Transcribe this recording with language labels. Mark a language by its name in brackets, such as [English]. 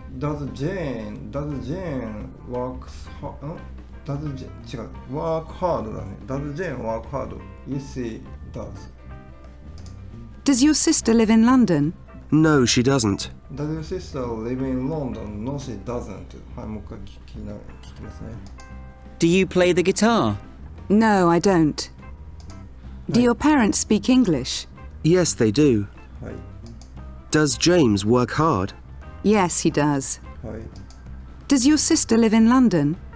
[English] Does Jane work hard だね。 Does Jane work hard? Yes, she does. Does your sister live in London? No, she doesn't. Does your sister live in London? No, she doesn't. [Japanese] はい、もう一回聞きますね。 [English] Do you play the guitar? No, I don't. Do your parents speak English? Yes, they do. [Japanese] はい。 [English] Does James work hard? Yes, he does. [Japanese] はい。 [English] Does your sister live in London?